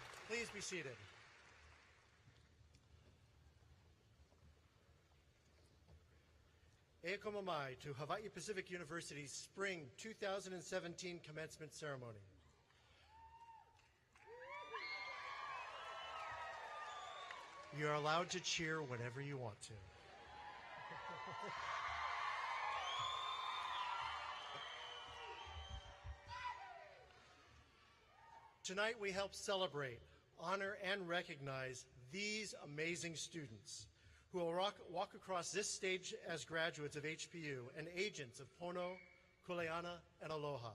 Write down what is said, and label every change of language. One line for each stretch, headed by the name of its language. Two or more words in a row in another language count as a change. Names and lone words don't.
English: Please be seated.
Hawaiian: E como mai
English: to Hawaii Pacific University's Spring 2017 commencement ceremony. You are allowed to cheer whenever you want to. Tonight we help celebrate, honor, and recognize these amazing students who will walk across this stage as graduates of HPU and agents of Pono, Kuleana, and Aloha.